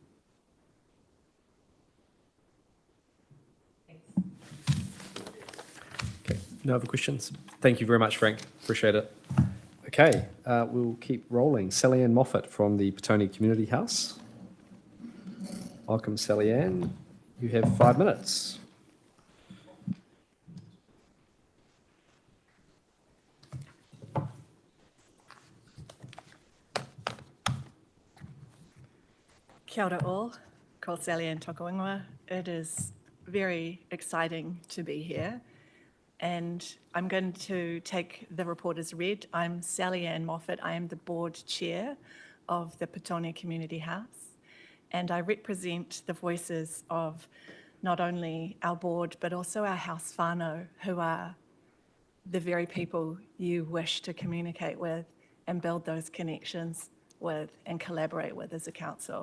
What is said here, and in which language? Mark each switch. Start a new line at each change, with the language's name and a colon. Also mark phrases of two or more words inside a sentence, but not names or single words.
English: Okay, no other questions? Thank you very much, Frank. Appreciate it. Okay, we'll keep rolling. Sally Ann Moffat from the Petone Community House. Welcome, Sally Ann. You have 5 minutes.
Māori: Kia ora all, ko Sally Ann toko ingoa.
English: It is very exciting to be here, and I'm going to take the report as read. I'm Sally Ann Moffat. I am the board chair of the Petone Community House, and I represent the voices of not only our board, but also our house whānau, who are the very people you wish to communicate with and build those connections with and collaborate with as a council.